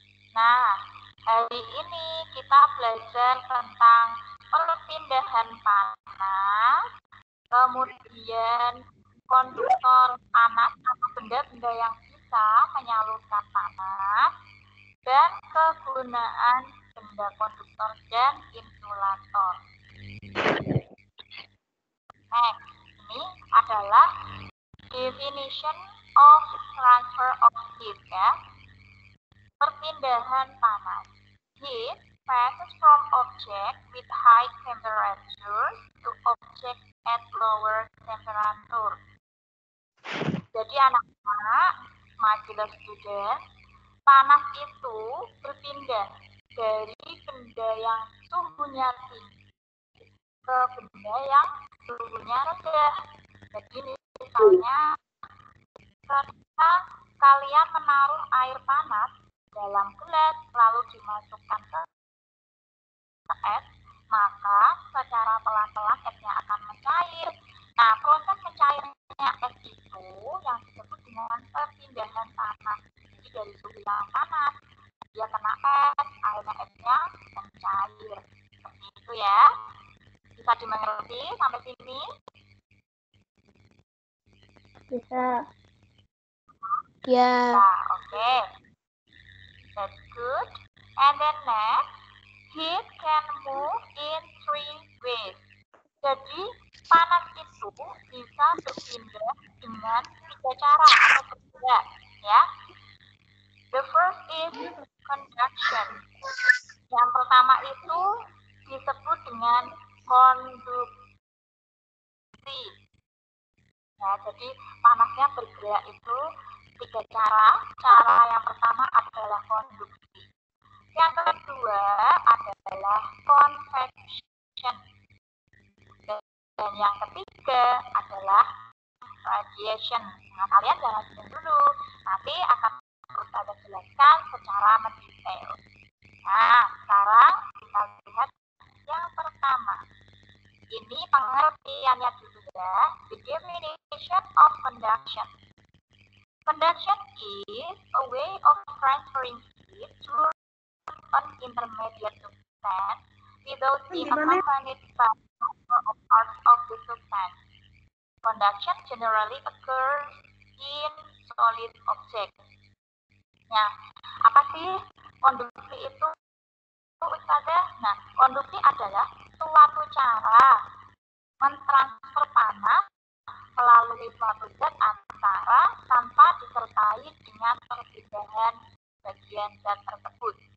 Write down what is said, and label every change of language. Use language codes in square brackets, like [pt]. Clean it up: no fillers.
[id] Nah, hari ini kita belajar tentang perpindahan panas, kemudian konduktor panas atau benda-benda yang bisa menyalurkan panas, dan kegunaan benda konduktor dan insulator. [en] Next, [id] ini adalah [en] definition of transfer of heat ya. Perpindahan panas. Heat passes from object with high temperature to object at lower temperature. [id] Jadi anak-anak, [en] my beloved student, [id] panas itu berpindah dari benda yang suhunya tinggi ke benda yang suhunya rendah. Jadi misalnya ketika kalian menaruh air panas dalam gelas lalu dimasukkan ke es, maka secara pelan-pelan esnya akan mencair. Nah, proses mencairnya es itu yang disebut dengan perpindahan panas. Jadi dari suhu yang panas, dia kena es, akhirnya esnya mencair. Seperti itu ya. Bisa dimengerti sampai sini? Bisa. Ya. [en] Nah, oke. That's good. And then next, heat can move in three ways. [id] Jadi panas itu bisa berpindah dengan 3 cara atau berbeda, ya. [en] The first is conduction. [id] Yang pertama itu disebut dengan konduksi. Nah, jadi panasnya bergerak itu 3 cara. Cara yang pertama adalah konduksi. Yang kedua adalah convection. Dan yang ketiga adalah radiation. Nah, kalian jangan bingung dulu. Nanti akan Ustazah jelaskan secara mendetail. Nah, sekarang kita lihat yang pertama. Ini pengertiannya dulu ya. [en] The definition of conduction. Conduction is a way of transferring heat through an intermediate substance without being accompanied by other parts of the substance. Conduction generally occurs in solid objects. [id] Nah, apa sih konduksi itu, Ustazah? Nah, konduksi adalah suatu cara mentransfer panas melalui suatu zat antara tanpa disertai dengan perpindahan bagian zat tersebut.